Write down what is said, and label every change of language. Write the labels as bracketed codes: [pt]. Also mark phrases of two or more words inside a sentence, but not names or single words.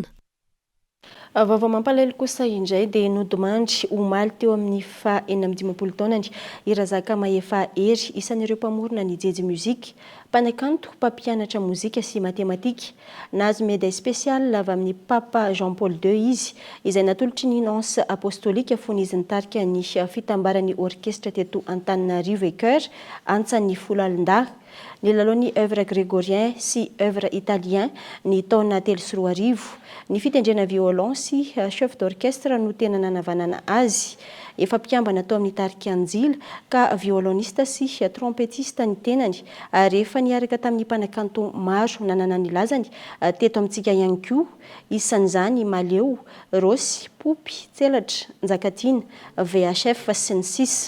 [mg] Vaovao mampalahelo kosa indray dia nodimandry omaly teo amin'ny fa-15 taonany i Razaka Mahefa Hery, isan'ireo mpamorona ny jejo muzika, mpanakanto, mpampianatra mozika sy matematika. Nahazo [fr] médaille spéciale [mg] avy amin'ny Papa Jean Paul II izy, izay natolotry ny nonce apostolika fony izy nitarika ny fitambarany orchestre teto Antananarivo et Cœur antsan'ny folo alin-dahy. Ny lalao [fr] œuvre grégorien [mg] sy [fr] œuvre italien [mg] ny taona 3 ny fitendrena violon sy [fr] chef d'orchestre [mg] no tena nanavanana azy. Efa mpiambana tao amin'ny tarika anjila ka violoniste sy trompetiste ny tenany rehefa niaraka tamin'ny mpanakanto maro nanana ny lazany teto amintsika ihany koa, isan'izany Maleo, Rosy, Popy, Tselatra, Njakatiana, VHF sy ny sisa.